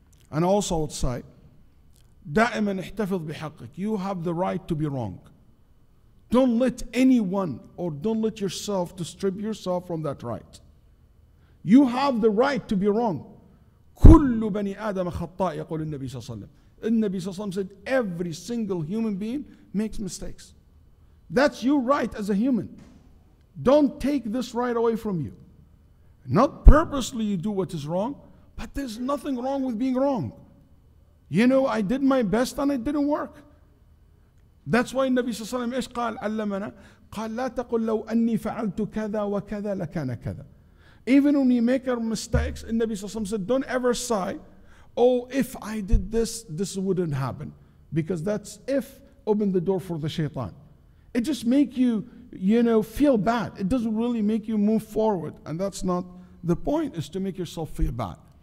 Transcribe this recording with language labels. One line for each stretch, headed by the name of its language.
English: And also I would say,
Arabic: دائما احتفظ بحقك.
English: You have the right to be wrong. Don't let anyone or don't let yourself to strip yourself from that right. You have the right to be wrong.
Arabic: كل بني آدم خطاء يقول النبي صلى الله عليه وسلم. النبي صلى الله عليه وسلم
English: said every single human being makes mistakes. That's your right as a human. Don't take this right away from you. Not purposely you do what is wrong, but there's nothing wrong with being wrong. I did my best and it didn't work. That's why
Arabic: النبي صلى الله عليه وسلم إيش قال علمنا قال لا تقل لو أني فعلت كذا وكذا لكان كذا.
English: Even when you make mistakes,
Arabic: النبي صلى الله عليه وسلم
English: said, don't ever say, oh, if I did this, this wouldn't happen. Because that's if open the door for the shaitan. It just make you, feel bad. It doesn't really make you move forward. And that's not the point, is to make yourself feel bad.